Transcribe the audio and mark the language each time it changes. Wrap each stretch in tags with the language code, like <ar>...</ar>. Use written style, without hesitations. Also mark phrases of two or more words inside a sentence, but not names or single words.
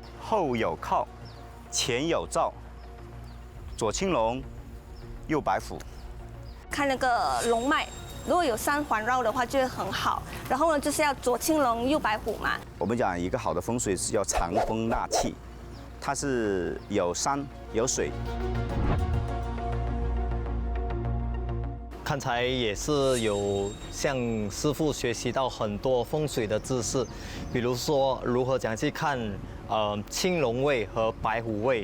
<zh>後有靠，前有灶，左青龍，右白虎。看那個龍脈，如果有山環繞的話，就會很好。然後呢，就是要左青龍，右白虎嘛。我們講一個好的風水是要藏風納氣，它是有山有水。刚才也是有向师傅学习到很多风水的知识，比如说如何讲去看青龙位和白虎位。</zh>